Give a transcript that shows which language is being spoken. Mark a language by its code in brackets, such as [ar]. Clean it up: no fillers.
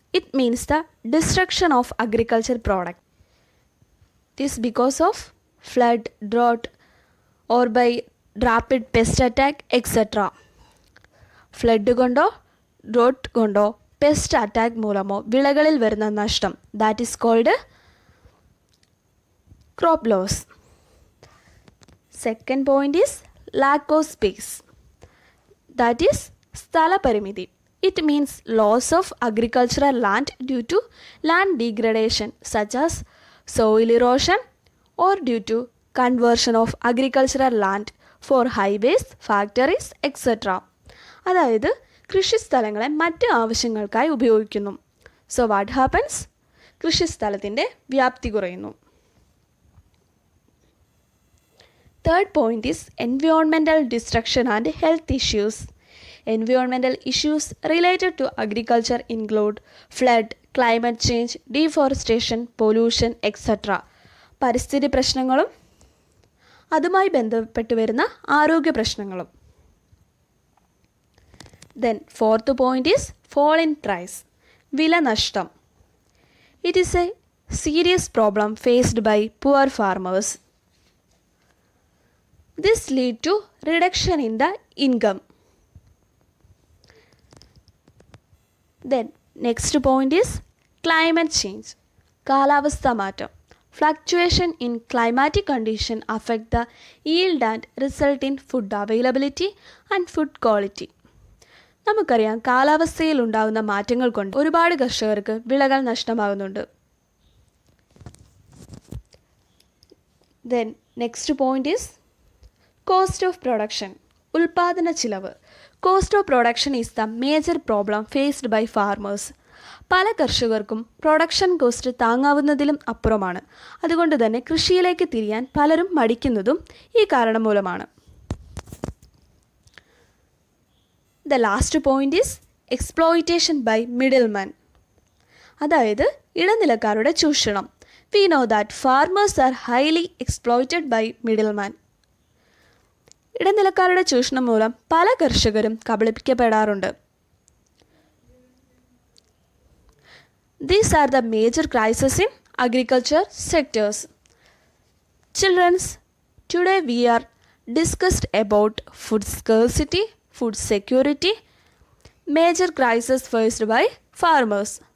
[en] It means the destruction of agriculture product. This because of flood, drought or by rapid pest attack etc. [ml] Flood കൊണ്ടോ drought കൊണ്ടോ pest attack മൂലമോ വിളകളിൽ വരുന്ന നഷ്ടം, [en] That is called crop loss. Second point is lack of space, that is സ്ഥലപരിമിതി. It means loss of agricultural land due to land degradation such as soil erosion or due to conversion of agricultural land for highways, factories etc. [ml] അതായത് കൃഷിസ്ഥലങ്ങളെ മറ്റ് ആവശ്യങ്ങൾക്കായി ഉപയോഗിക്കുന്നു. [en] So what happens? [ml] കൃഷിസ്ഥലത്തിൻ്റെ വ്യാപ്തി കുറയുന്നു. [en] Third point is environmental destruction and health issues. Environmental issues related to agriculture include flood, climate change, deforestation, pollution etc. [ml] പരിസ്ഥിതി പ്രശ്നങ്ങളും അതുമായി ബന്ധപ്പെട്ട് വരുന്ന ആരോഗ്യ പ്രശ്നങ്ങളും. [en] Then fourth point is fall in price. [ml] വില നഷ്ടം. [en] It is a serious problem faced by poor farmers. This lead to reduction in the income. Then next point is climate change. [ml] കാലാവസ്ഥ മാറ്റം. [en] Fluctuation in climatic condition affect the yield and result in food availability and food quality. [ml] നമുക്കറിയാം കാലാവസ്ഥയിൽ ഉണ്ടാകുന്ന മാറ്റങ്ങൾ കൊണ്ട് ഒരുപാട് കർഷകർക്ക് വിളകൾ നഷ്ടമാകുന്നുണ്ട്. [en] Then next point is cost of production. [ml] ഉൽപാദന ചിലവ്. [en] Cost of production is the major problem faced by farmers. [ml] പല കർഷകർക്കും പ്രൊഡക്ഷൻ കോസ്റ്റ് താങ്ങാവുന്നതിലും അപ്പുറമാണ്. അതുകൊണ്ട് തന്നെ കൃഷിയിലേക്ക് തിരിയാൻ പലരും മടിക്കുന്നതും ഈ കാരണം മൂലമാണ്. [en] The last point is exploitation by middlemen. [ml] അതായത് ഇടനിലക്കാരുടെ ചൂഷണം. [en] We know that farmers are highly exploited by middlemen. [ml] ഇടനിലക്കാരുടെ ചൂഷണം മൂലം പല കർഷകരും കബളിപ്പിക്കപ്പെടാറുണ്ട്. [en] These are the major crises in agriculture sectors. Children, today we are discussed about food scarcity, food security, major crises faced by farmers.